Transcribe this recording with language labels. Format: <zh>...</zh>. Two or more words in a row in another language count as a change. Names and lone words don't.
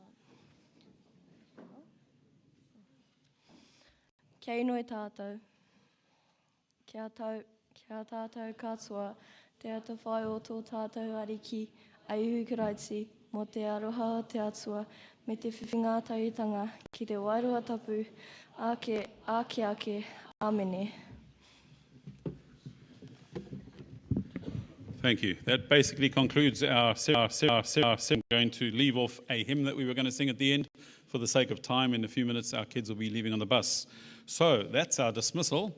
<mi>Kia inoi tātou. kia tātou katoa, te ata whai o tō tātou ariki, ai uhu karaiti, mō te aroha o te atua, me te whiwhingātaitanga, ki te wairua tapu, ake, amene.</mi> <en>Thank you. That basically concludes our I'm going to leave off a hymn that we were going to sing at the end. For the sake of time, in a few minutes, our kids will be leaving on the bus. So that's our dismissal.</en>